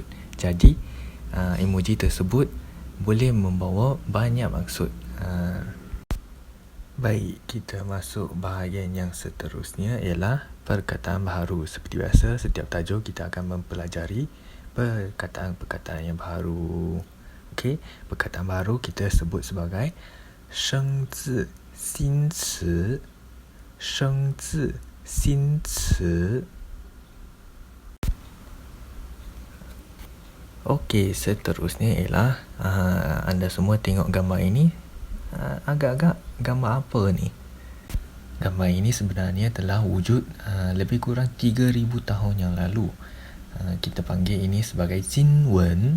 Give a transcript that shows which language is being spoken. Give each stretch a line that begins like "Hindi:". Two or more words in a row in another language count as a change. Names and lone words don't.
Malay: Jadi emoji tersebut boleh membawa banyak maksud. Baik, kita masuk bahagian yang seterusnya ialah perkataan baharu. Seperti biasa, setiap tajuk kita akan mempelajari perkataan-perkataan yang baru. Okey, perkataan baru kita sebut sebagai
Chinese: 生字新词，生字新词。
Malay: Okey, seterusnya ialah anda semua tengok gambar ini. Agak-agak gambar apa ni? Gambar ini sebenarnya telah wujud lebih kurang 3,000 tahun yang lalu. Kita panggil ini sebagai Jinwen.